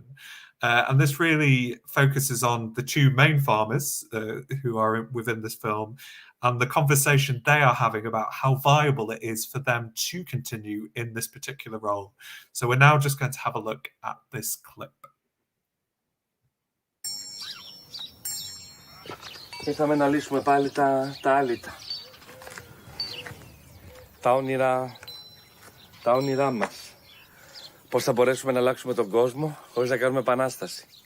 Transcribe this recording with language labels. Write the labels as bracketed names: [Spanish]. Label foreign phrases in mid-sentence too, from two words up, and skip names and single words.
[English] And this really focuses on the two main farmers who are within this film, and the conversation they are having about how viable it is for them to continue in this particular role. So we're now just going to have a look at this clip. [Greek] Ήρθαμε να λύσουμε πάλι τα άλυτα. Τα όνειρά μας. Πώς θα μπορέσουμε να αλλάξουμε τον κόσμο χωρίς να κάνουμε επανάσταση.